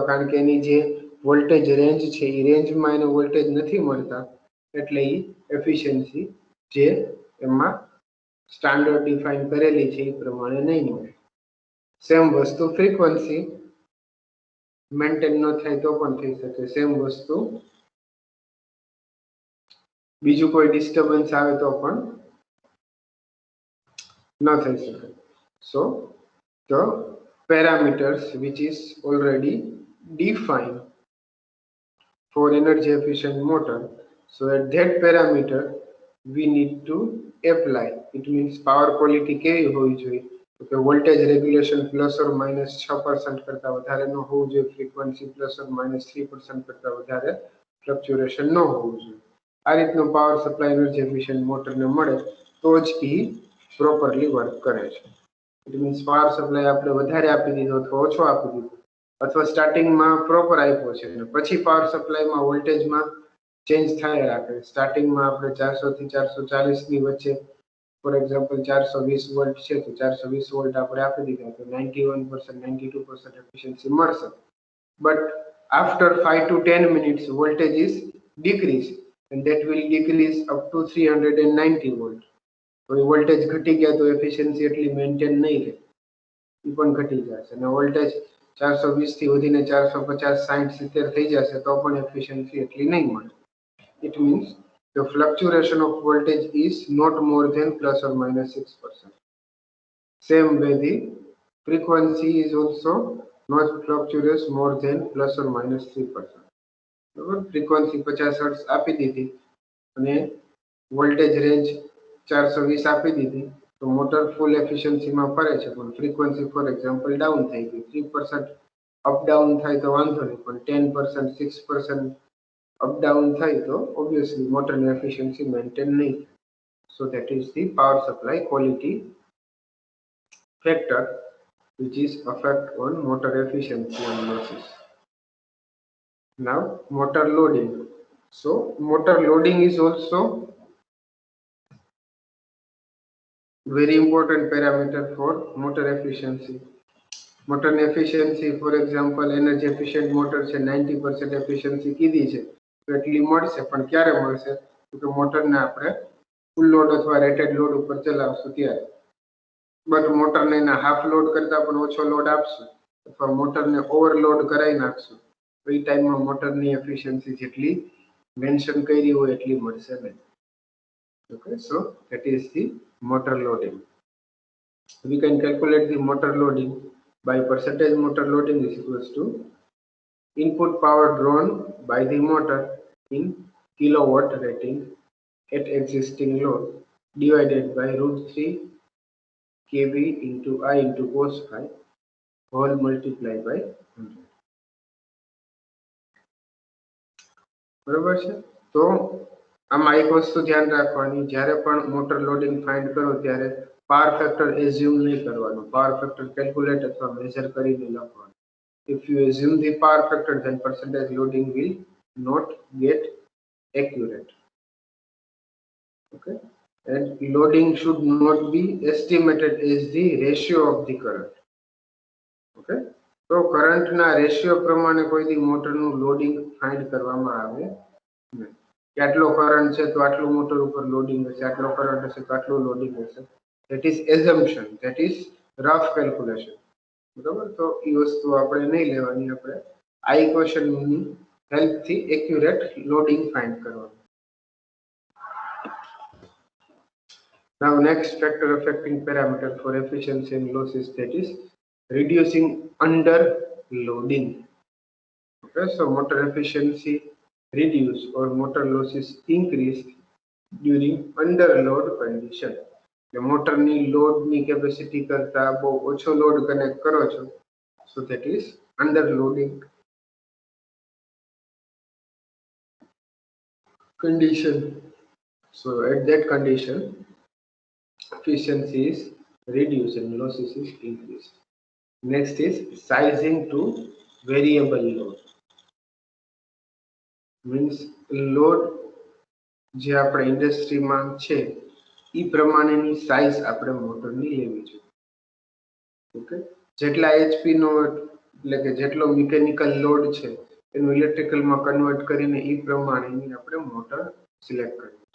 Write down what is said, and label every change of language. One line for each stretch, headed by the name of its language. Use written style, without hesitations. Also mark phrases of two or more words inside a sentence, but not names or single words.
Gujarati: કારણ કે એની જે
English: voltage range
Gujarati: છે એ રેન્જમાં એને વોલ્ટેજ નથી મળતા, એટલે એ એફિશિયન્સી જે એમાં
English: standard define
Gujarati: કરેલી છે એ પ્રમાણે નહીં મળે. સેમ વસ્તુ
English: frequency maintain
Gujarati: ન થાય તો પણ થઈ શકે. સેમ વસ્તુ બીજું કોઈ ડિસ્ટર્બન્સ આવે તો પણ ન થઈ શકે.
English: સો the parameters which is already defined for energy efficient motor, so at that parameter we need to apply. It means power quality
Gujarati: કેવી હોવી જોઈએ તો કે
English: voltage regulation
Gujarati: +or-6% કરતા વધારે ન હોવું જોઈએ, ફ્રીક્વન્સી +or-3% કરતા વધારે ફ્લક્ચ્યુએશન ન હોવું જોઈએ. આ રીતનો
English: power supply energy efficient motor
Gujarati: મળે તો જ એ
English: properly work
Gujarati: કરે છે.
English: It means power supply
Gujarati: આપણે વધારે આપી દીધો અથવા ઓછો આપી દીધો, અથવા સ્ટાર્ટિંગમાં પ્રોપર આપ્યો છે અને પછી પાવર સપ્લાયમાં વોલ્ટેજમાં ચેન્જ થાય રાખે. સ્ટાર્ટિંગમાં આપણે 400 થી 440 ની વચ્ચે
English: for example 420 volt
Gujarati: છે તો 420 વોલ્ટ આપણે આપી દીધા તો 91% 92% એફિશિયન્સી મળશે.
English: But after 5 to 10 minutes voltage is decreased and that will decrease up to 390 volt.
Gujarati: તો એ વોલ્ટેજ ઘટી ગયા તો એફિશિયન્સી એટલી મેન્ટેન નહીં રહે, એ પણ ઘટી જશે. અને વોલ્ટેજ 420 થી વધીને 450 60 70 થઈ જશે તો પણ એફિશિયન્સી એટલી નહીં મળે.
English: It means the fluctuation of voltage is not more than +or-6%. Same way the frequency is also not fluctuates more than +or-3%.
Gujarati: બરાબર,
English: frequency 50 hertz
Gujarati: આપી દીધી અને
English: voltage range 420
Gujarati: આપી દીધી તો મોટર ફૂલ એફિશિયન્સીમાં ફરે છે, પણ ફ્રીક્વન્સી
English: for example down
Gujarati: થઈ ગઈ, 3%
English: up down
Gujarati: થાય તો વાંધો નહીં, પણ 10% 6%
English: up down
Gujarati: થાય તો ઓબ્વિયસલી મોટરની એફિશિયન્સી મેન્ટેન નહીં થાય.
English: So that is the power supply quality factor which is effect on motor efficiency and losses. Now motor loading. So motor loading is also very important parameter for motor efficiency. Motor efficiency, for example, energy efficient motor
Gujarati: છે 90% efficiency કીધી છે તો એટલી મળશે, પણ ક્યારે મળશે તો કે મોટરને આપણે
English: full load
Gujarati: અથવા
English: rated load
Gujarati: ઉપર ચલાવશું ત્યારે. બટ મોટરને એના
English: half load
Gujarati: કરતા પણ ઓછો લોડ આપશું અથવા મોટરને ઓવરલોડ કરાવી નાખશું તો એ ટાઈમમાં મોટરની એફિશિયન્સી જેટલી મેન્શન કરી હોય એટલી મળશે નહીં.
English: Okay, so that is the motor loading. We can calculate the motor loading by percentage motor loading is equals to input power drawn by the motor in kilowatt rating at existing load divided by √3 kV into I into cos phi whole multiplied by 100.
Gujarati: બરોબર છે. તો આમાં એક વસ્તુ ધ્યાન રાખવાની, જ્યારે પણ
English: motor loading find
Gujarati: કરો ત્યારે
English: power factor assume
Gujarati: નહીં કરવાનું,
English: power factor calculate
Gujarati: અથવા મેજર કરીને લખવાનું.
English: If you assume the power factor, then percentage loading will not get accurate. Okay, and loading should not be estimated as the ratio of the current.
Gujarati: Okay, તો કરંટના રેશિયો પ્રમાણે કોઈ દી મોટરનું લોડિંગ ફાઇન્ડ કરવામાં આવે નહીં. કે આટલો કરંટ છે તો આટલું મોટર ઉપર લોડિંગ હશે, આટલો કરંટ હશે તો આટલું લોડિંગ હશે.
English: That is assumption, that is rough calculation.
Gujarati: બરાબર, તો એ વસ્તુ આપણે નહીં લેવાની, આપણે આ ઇક્વેશનની હેલ્પથી
English: accurate loading find
Gujarati: કરવાનું.
English: Now next factor affecting parameter for efficiency and losses, that is reducing under loading. Okay, so motor efficiency reduce or motor losses increase during under load condition.
Gujarati: મોટરની લોડની કેપેસિટી કરતા બહુ ઓછો લોડ કનેક્ટ કરો છો,
English: so that is under loading condition. So at that condition efficiency is reduced and losses is increased. Next is sizing to variable load. Means load
Gujarati: જે આપણે ઇન્ડસ્ટ્રીમાં છે એ પ્રમાણેની સાઇઝ આપણે મોટરની લેવી જોઈએ. ઓકે, જેટલા એચપી નો એટલે કે જેટલો મિકેનિકલ લોડ છે એનું ઇલેક્ટ્રિકલમાં કન્વર્ટ કરીને એ પ્રમાણેની આપણે
English: motor select
Gujarati: કરવી છે.